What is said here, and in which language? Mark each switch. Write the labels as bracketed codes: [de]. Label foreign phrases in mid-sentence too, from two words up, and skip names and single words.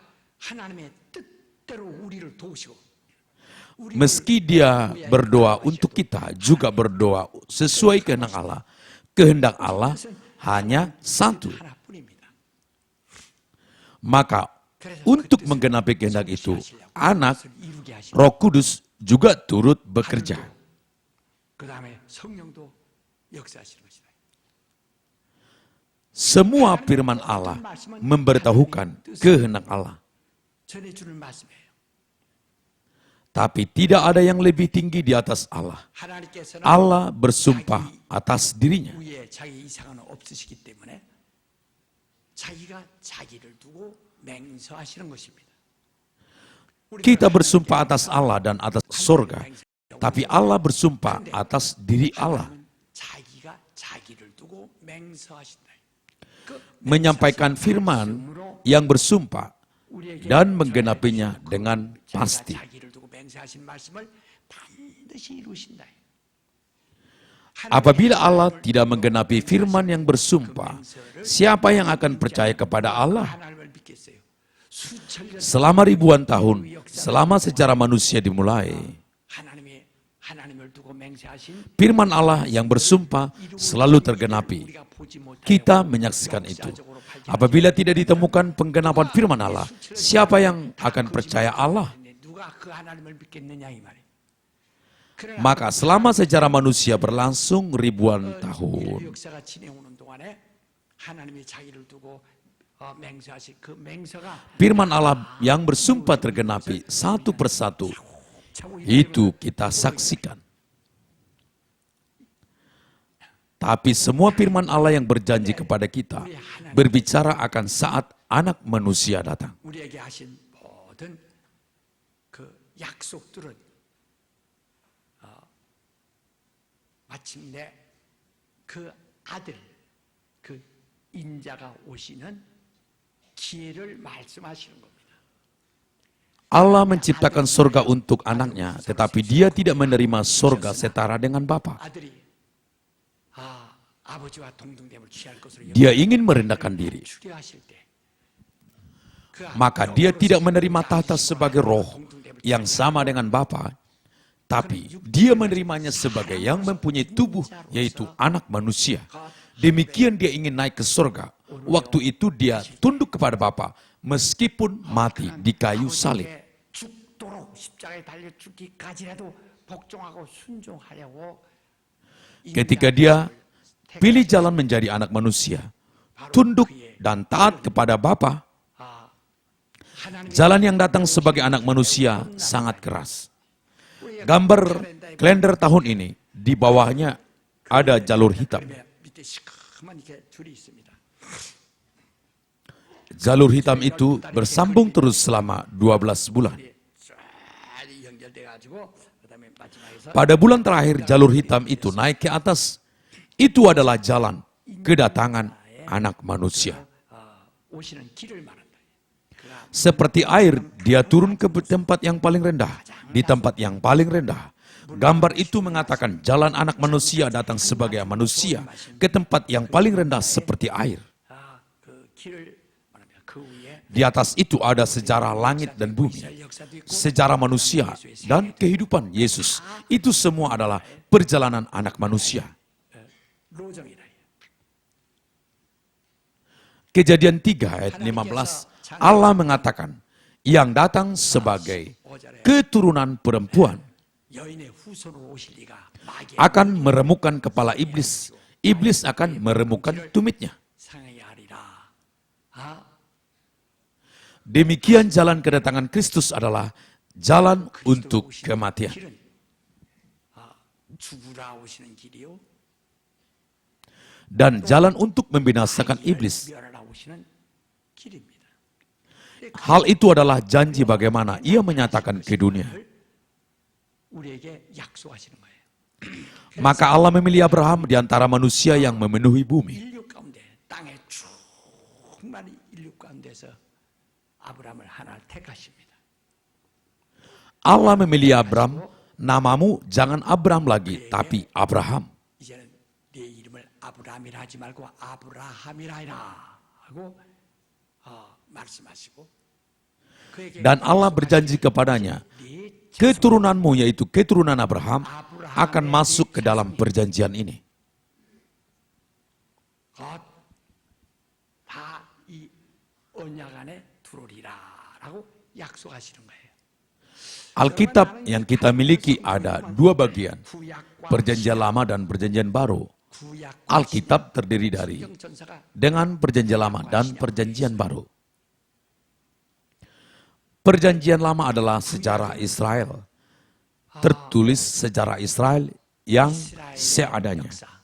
[id] Meski dia berdoa untuk kita, juga berdoa sesuai kehendak Allah. Kehendak Allah hanya satu. Maka untuk menggenapi kehendak itu, Anak, Roh Kudus juga turut bekerja. [ko] 그다음에 성령도 역사하시는 것이다. [id] Semua firman Allah memberitahukan kehendak Allah. [ko] 전해주는 말씀이에요. [id] Tapi tidak ada yang lebih tinggi di atas Allah. [ko] 하나님께서는 [id] Allah bersumpah atas dirinya. [ko] 위에 자기 이상은 없으시기 때문에 자기가 자기를 두고 맹세하시는 것입니다. [id] Kita bersumpah atas Allah dan atas surga. Tapi Allah bersumpah atas diri Allah. [ko] 자기가 자기를 두고 맹세하신다. [id] Menyampaikan firman yang bersumpah dan menggenapinya dengan pasti. [ko] 자기를 두고 맹세하신 말씀을 반드시 이루신다. [id] Apabila Allah tidak menggenapi firman yang bersumpah, siapa yang akan percaya kepada Allah? [ko] 하나님을 믿겠어요. 수천 년 [id] Selama ribuan tahun, selama sejarah manusia dimulai, [ko] 하나님을 두고 맹세하신 [id] firman Allah yang bersumpah selalu tergenapi. [ko] 우리가 보지 못하는 [id] Kita menyaksikan itu. Apabila tidak ditemukan penggenapan firman Allah, siapa yang akan percaya Allah? [ko] 누가 그 하나님을 믿겠느냐 이 말이에요. [id] Maka selama sejarah manusia berlangsung ribuan [ko] 인류 [id] tahun, [ko] 역사가 지내오는 동안에 하나님이 자기를 두고 맹세하신 그 맹세가 [id] firman Allah yang bersumpah tergenapi satu persatu. Itu kita saksikan. Tapi semua firman Allah yang berjanji kepada kita berbicara akan saat anak manusia datang. [ko] 우리에게 하신 모든 그 약속들은 마침내 그 아들, 그 인자가 오시는 기회를 말씀하시는 겁니다. [id] Allah menciptakan surga untuk anaknya, tetapi dia tidak menerima surga setara dengan Bapa. [ko] 아들이 아버지와 동등됨을 취할 것으로 [id] Dia ingin merendahkan diri. [ko] 추계하실 때 [id] Maka dia tidak menerima tahta sebagai roh yang sama dengan Bapa, tapi dia menerimanya sebagai yang mempunyai tubuh, yaitu anak manusia. Demikian dia ingin naik ke surga. Waktu itu dia tunduk kepada Bapa, meskipun mati di kayu salib. [ko] 죽도록 십자가에 달려 죽기까지라도 복종하고 순종하려고 [id] Ketika dia pilih jalan menjadi anak manusia, tunduk dan taat kepada Bapa, jalan yang datang sebagai anak manusia sangat keras. Gambar kalender tahun ini, di bawahnya ada jalur hitam. [ko] 밑에 시커먼 이렇게 줄이 있습니다. [id] Jalur hitam itu bersambung terus selama 12 bulan. [ko] 쫙 연결돼가지고 그다음에 마지막에서 [id] Pada bulan terakhir jalur hitam itu naik ke atas. Itu adalah jalan kedatangan anak manusia. [ko] 오시는 길을 말한다. [id] Seperti air, dia turun ke tempat yang paling rendah. Di tempat yang paling rendah. Gambar itu mengatakan jalan anak manusia datang sebagai manusia ke tempat yang paling rendah seperti air. [ko] 그 길을 말합니다. 그 위에 [id] Di atas itu ada sejarah langit dan bumi. Sejarah manusia dan kehidupan Yesus. Itu semua adalah perjalanan anak manusia. [ko] 로정이라. [id] Kejadian 3 ayat 15, Allah mengatakan, yang datang sebagai keturunan perempuan [ko] 여인의 후손으로 오실 리가 마귀의 [id] akan meremukkan kepala iblis. Iblis akan meremukkan tumitnya. [ko] 상하게 하리라. [id] Demikian jalan kedatangan Kristus adalah jalan untuk kematian. [ko] 길은 죽으라 오시는 길이요. [id] Dan jalan untuk membinasakan iblis. [ko] 멸하라 오시는 길입니다. [id] Hal itu adalah janji bagaimana ia menyatakan ke dunia. [ko] 우리에게 약속하시는 거예요. [id] Maka Allah memilih Abraham di antara manusia yang memenuhi bumi. [ko] 인류 가운데 땅에 충만한 인류 가운데서 아브라함을 하나 택하십니다. [id] Allah memilih Abraham, namamu jangan Abraham lagi, tapi Abraham. [ko] 이제는 네 이름을 아브라함이라 하지 말고 아브라함이라 해라 하고 말씀하시고 그에게 [id] Dan Allah berjanji kepadanya, keturunanmu yaitu keturunan Abraham akan masuk ke dalam perjanjian ini. [ko] 다 이 언약 안에 들어오리라라고 약속하시는 거예요. [id] Alkitab yang kita miliki ada dua bagian, Perjanjian Lama dan Perjanjian Baru. Alkitab terdiri dari dengan Perjanjian Lama dan Perjanjian Baru. Perjanjian Lama adalah sejarah Israel, tertulis sejarah Israel yang seadanya.